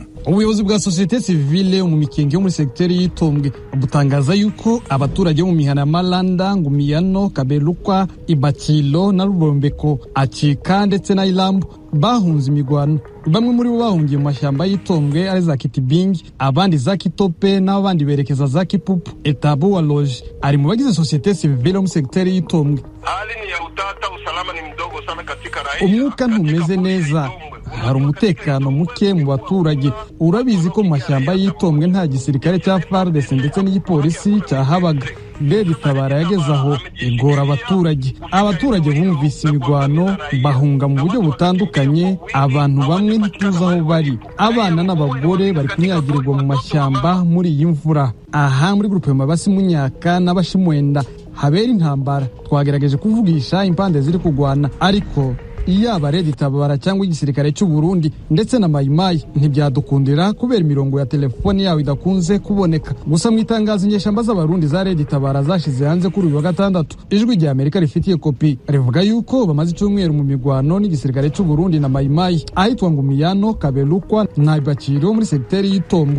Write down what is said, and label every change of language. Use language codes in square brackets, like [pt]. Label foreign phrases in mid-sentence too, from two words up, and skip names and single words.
[rw] Ubuyobozi bwa societe civile mu mikenge yo muri sekiteri y'Itombwe butangaza yuko abaturage mu mihana Malanda, Ngumiyano, Kabelukwa, Ibakilo na Rubombeko, Acika ndetse na Ilambo bahunze imigwano. Bamwe muri bo bahungiye mu mashyamba y'Itombwe ari za Kitibingi, abandi za Kitope n'abandi berekeza za Kipupu. Etabo wa Loge ari mu bagize societe civile mu sekiteri y'Itombwe. [sw] Hali ni ya utata, usalama ni mdogo sana katika raia. [rw] Umwuka ntumeze neza, hari umutekano muke mu baturage. Urabizi ko mu mashyamba y'Itombwe nta gisirikare cya FARDC ndetse n'igipolisi cyahabaga. Red Tabara yageze aho igora abaturage bumvise imigwano bahunga mu buryo butandukanye. Abantu bamwe ntituzi aho bari, abana n'abagore bari kunyagirirwa mu mashyamba muri iyi mvura. Aha muri grupe Mabasi Munyaka n'Abashimwenda habera intambara. Twagerageje kuvugisha impande ziri kugwana ariko iyaba Red Tabara cyangwa igisirikare cy'u Burundi ndetse na Mayimayi ntibyadukundira kubera imirongo ya telefone yawe idakunze kuboneka. Gusa mu itangazo inyeshamba z'abarundi za Red Tabara zashize hanze kuri uyu wa gatandatu, ijwi rya Amerika rifitiye kopi rivuga yuko bamaze icyumweru mu migwano n'igisirikare cy'u Burundi na Mayimayi ahitwa Ngumiyano, Kabelukwa na Ibakiro muri sekiteri y'Itombwe.